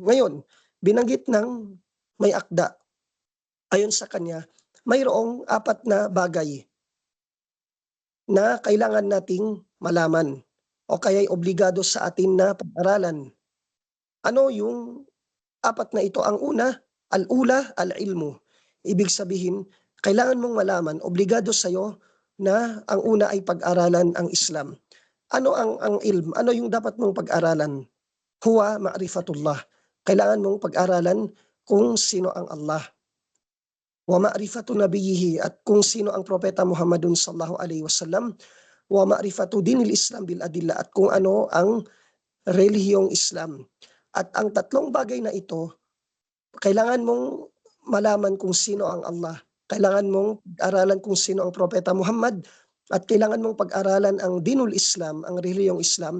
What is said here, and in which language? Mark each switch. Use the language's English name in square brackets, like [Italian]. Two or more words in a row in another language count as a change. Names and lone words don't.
[Filipino] Ngayon, binanggit ng may akda, ayon sa kanya, mayroong 4 na bagay na kailangan nating malaman o kaya'y obligado sa atin na pag-aralan. Ano yung 4 na ito? Ang una, [Arabic] الأولى، العلم. [Filipino] Ibig sabihin, kailangan mong malaman, obligado sa'yo na ang una ay pag-aralan ang Islam. Ano ang ilm? Ano yung dapat mong pag-aralan? [Arabic] هو معرفة الله. [Filipino] Kailangan mong pag-aralan kung sino ang Allah. [Arabic] ومعرفة نبيه, [Filipino] at kung sino ang propeta Muhammadun [Arabic] صلى الله عليه وسلم. ومعرفة دين الإسلام بالأدلة, [Filipino] at kung ano ang relihiyong Islam. At ang 3 bagay na ito, kailangan mong malaman kung sino ang Allah. Kailangan mong pag-aralan kung sino ang propeta Muhammad, at kailangan mong pag-aralan ang [Arabic] دين الإسلام, [Filipino] ang relihiyong Islam.